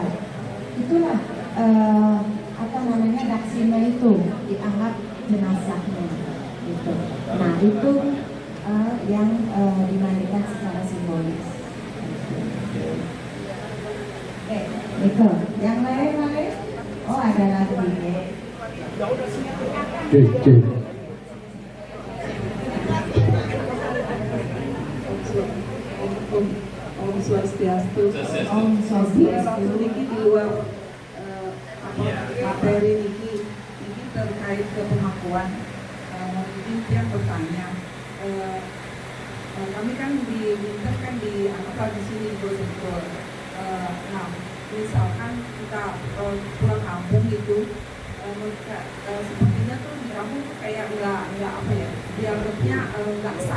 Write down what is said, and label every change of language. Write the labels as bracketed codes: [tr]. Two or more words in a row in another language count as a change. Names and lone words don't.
[id] Itulah apa namanya daksina itu dianggap jenazahnya. Gitu. Nah itu yang dimandikan secara simbolis. Itu. Yang lain? Oh ada lagi. [ban] Om Swastiastu. Om Swastiastu. [id] Niki di luar materi niki terkait ke pengakuan. Mungkin dia bertanya. Kami kan diminta kan dianggap di sini betul. Nah, misalkan kita pulang kampung gitu, sepertinya tuh di kampung tuh kayak nggak apa ya, dianggapnya nggak sah.